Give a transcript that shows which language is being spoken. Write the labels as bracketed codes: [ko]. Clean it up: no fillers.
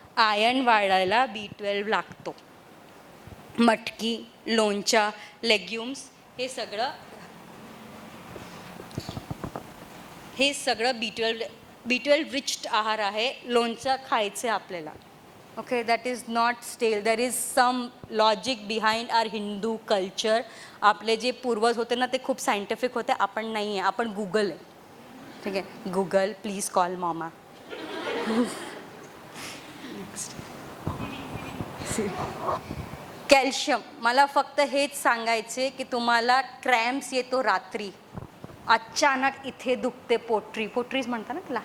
[mr] Iron वाढायला B12 लागतो. मटकी, लोणच्या, लेग्युम्स, हे सगळं B12 रिच्ड आहार आहे. लोणचं खायचं आपल्याला. ओके, [en] That is not stale. There is some logic behind our Hindu culture. [mr] आपले जे पूर्वज होते ना, ते खूप सायंटिफिक होते, आपण नाही आहे, आपण गुगल आहे. ठीक आहे. [en] Google, please call mama. [mr] कॅल्शियम. मला फक्त हेच सांगायचे की तुम्हाला क्रॅम्प्स येतो रात्री, अचानक इथे दुखते, पोट्रीज म्हणता ना तिला.